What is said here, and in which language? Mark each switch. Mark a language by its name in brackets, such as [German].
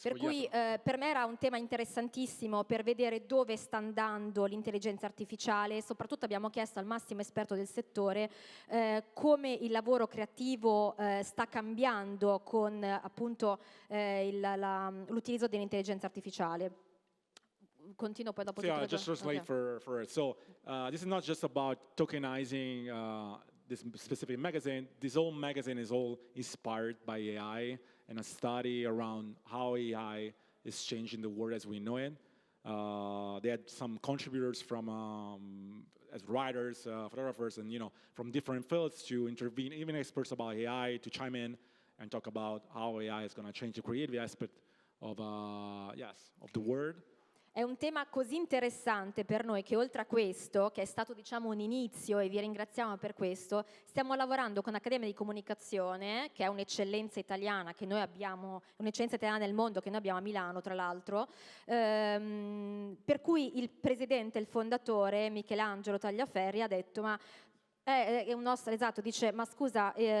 [Italian] per cui per me era un tema interessantissimo per vedere dove sta andando l'intelligenza artificiale. Soprattutto abbiamo chiesto al massimo esperto del settore come il lavoro creativo sta cambiando con appunto l'utilizzo dell'intelligenza artificiale. Continuo poi dopo. [English] So, just translate for it. So this is not just about tokenizing this specific magazine. This whole magazine is all inspired by AI and a study around how AI is changing the world as we know it. They had some contributors from as writers, photographers, and from different fields to intervene, even experts about AI to chime in and talk about how AI is going to change the creative aspect of the word. [Italian] È un tema così interessante per noi che oltre a questo, che è stato diciamo un inizio e vi ringraziamo per questo, stiamo lavorando con l'Accademia di Comunicazione, che è un'eccellenza italiana che noi abbiamo, un'eccellenza italiana nel mondo che noi abbiamo a Milano tra l'altro, per cui il presidente, il fondatore Michelangelo Tagliaferri ha detto ma è un nostro, esatto, dice ma scusa,